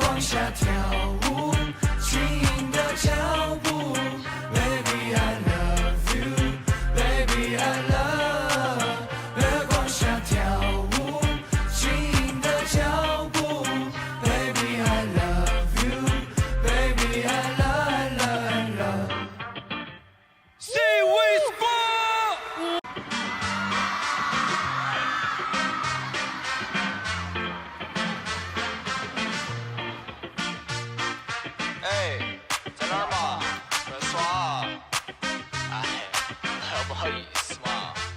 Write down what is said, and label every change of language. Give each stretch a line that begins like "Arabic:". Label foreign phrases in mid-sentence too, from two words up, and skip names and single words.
Chinese: 下跳舞，轻盈的脚步 ，
English: Baby I love you，Baby I love，
Chinese: 月光下跳舞，轻盈的脚步 ，
English: Baby I love you，Baby I love。 See with four。
Chinese: 哎，在哪儿嘛？出来耍啊？哎，还要不好意思嘛？